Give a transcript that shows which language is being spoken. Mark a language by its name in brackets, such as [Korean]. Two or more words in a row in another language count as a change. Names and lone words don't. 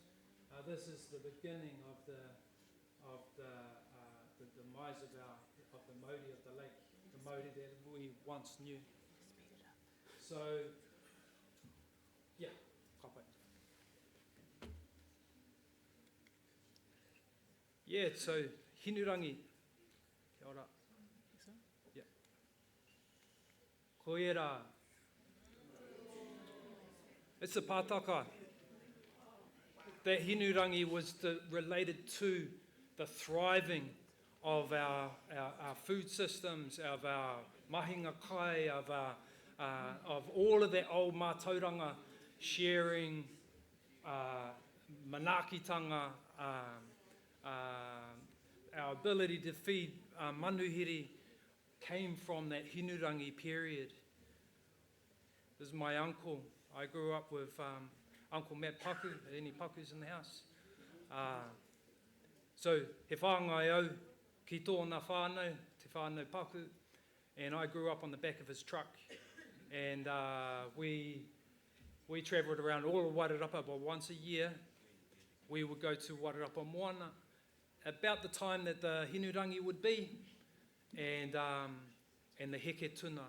[English] This is the beginning of the demise of the mauri of the lake, the mauri that we once knew. So, yeah, kapai. Yeah, so Hinurangi. [Māori] Kia ora. [English] Yeah. Koera. It's a pātaka. That Hinurangi was related to the thriving of our food systems, of our [Māori] mahinga kai, [English] of all of that old mātauranga sharing, manakitanga, our ability to feed manuhiri came from that Hinurangi period. This is my uncle. I grew up with Uncle Matt Paku, any Pakus in the house. [Māori] So he whāngai au ki tōna whānau, te whānau Paku, [English] and I grew up on the back of his truck. And we travelled around all of Wairarapa, but once a year we would go to Wairarapa Moana about the time that the Hinurangi would be, and the [Māori] heke tuna.